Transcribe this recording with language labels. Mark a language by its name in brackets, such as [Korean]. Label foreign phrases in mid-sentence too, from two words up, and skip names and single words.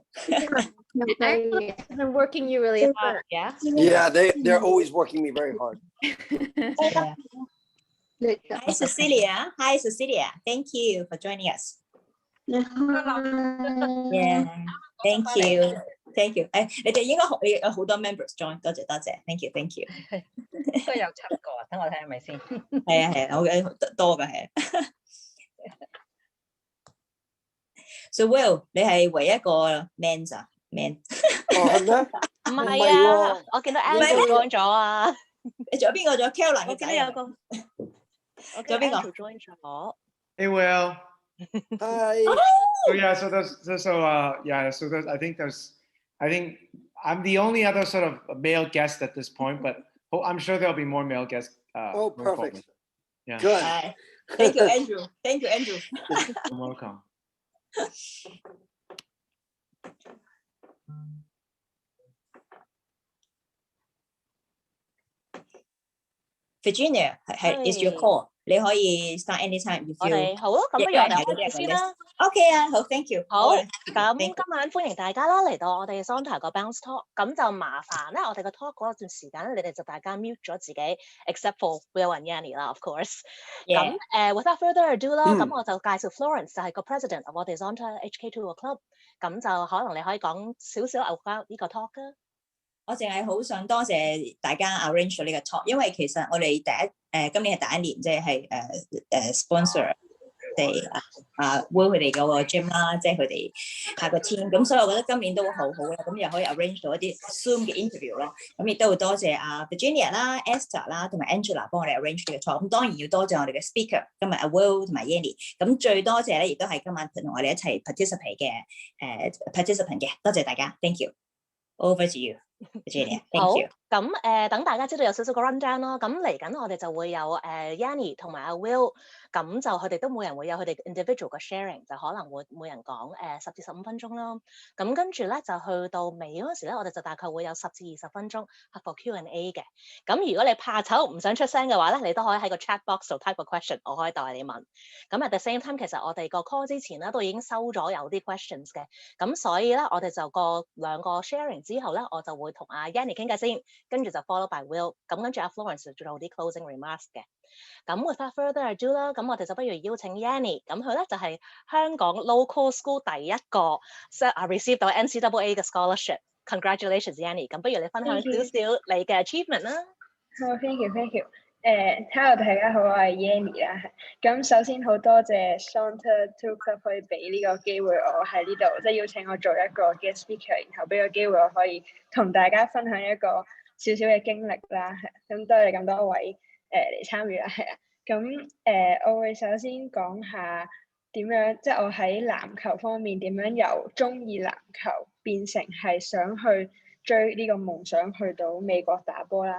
[English] I've been working you really hard, yeah? Yeah, they're always working me very hard. Yeah. Hi, Cecilia. Hi, Cecilia. Thank you for joining us. Yeah. Thank you. Thank you. [Cantonese] 你哋應該有好多 [English] members join，多謝。Thank you. Thank you. [Cantonese] 都有7個啊，等我睇係咪先？係啊，好多㗎係。So Will，你係唯一一個 man 咋 ？man？哦，係咩？唔係啊，我見到 Andrew join 咗啊。你仲有邊個？仲有 Caroline 嘅仔？我見到有個，我見到 Andrew join 咗。 [English] Hey, Will. Hi. So yeah, so I think I'm the only other sort of male guest at this point, but I'm sure there'll be more male guests. Oh, perfect. Yeah. Good. Thank you, Andrew. Thank you, Andrew. You're welcome. Virginia is your call. [Cantonese] 你可以 [English] start anytime if you。 [Cantonese] 我哋好啊，咁不如我哋開始先啦。 OK 啊，好 ， [English] thank you。 [Cantonese] 好，咁今晚歡迎大家啦，嚟到我哋 Zonta 個 Bounce Talk。咁就麻煩咧，我哋個 talk 嗰段時間咧，你哋就大家 mute 咗自己 ， [English] except for Will and Yannie [Cantonese] 啦， [English] of course。 [Cantonese] 咁 [English] without further ado [Cantonese] 啦，咁我就介紹 Florence 就係個 [English] president of [Cantonese] 我哋 Zonta HK2 個 club。咁就可能你可以講少少 about 呢個 talk 啊。我淨係好想多謝大家 arrange 咗呢個 talk， 因為其實我哋今年係第一年，即係 sponsor 哋Will 佢哋嗰個 gym 啦，即係佢哋下個 team， 咁所以我覺得今年都好好啦，咁又可以 arrange 到一啲 Zoom 嘅 interview 咯，咁亦都好多謝Virginia 啦、Esther 啦同埋 Angela 幫我哋 arrange 呢個 talk， 咁當然要多謝我哋嘅 speaker， 今日Will 同埋 Yannie， 咁最多謝咧亦都係今晚同我哋一齊 participate 嘅participant 嘅，多謝大家 ， [English] thank you，over to you。 Virginia，thank you。 [Cantonese] 咁等大家知道有少少個 rundown 咯。咁嚟緊我哋就會有Yannie 同埋阿 Will，咁就佢哋都每人會有佢哋 individual 嘅 sharing，就可能會每人講10至15分鐘咯。咁跟住咧就去到尾嗰時咧，我哋就大概會有10至20分鐘係 [English] for Q&A [Cantonese] 嘅。咁如果你怕醜唔想出聲嘅話咧，你都可以喺個 [English] chat box [Cantonese] 度 type 個 question，我可以代你問。咁 [English] at the same time， [Cantonese] 其實我哋個 call 之前咧都已經收咗有啲 questions 嘅。咁所以咧，我哋就兩個 sharing 之後咧，我就會同阿 Yannie 傾偈先，跟住就 [English] follow by Will， [Cantonese] 咁跟住阿 Florence 就做啲 [English] closing remarks [Cantonese] 嘅。咁 [English] without further ado [Cantonese] 啦，咁我哋就不如邀請 Yannie， 咁佢咧就係香港 [English] local school [Cantonese] 第一個receive 到 NCAA 嘅 scholarship。Congratulations Yannie，咁不如你分享少少你嘅 achievement 啦。好 ， [English] thank you。 [Cantonese] hello 大家好，我係 Yannie 啦。咁首先好多謝 Zonta Club 可以俾呢個機會我喺呢度，即係邀請我做一個 [English] guest speaker， [Cantonese] 然後俾個機會我可以同大家分享一個少少嘅經歷啦。咁多謝咁多位嚟參與啦，係啊。咁我會首先講下點樣，即係我喺籃球方面點樣由中意籃球變成係想去追呢個夢想去到美國打波啦。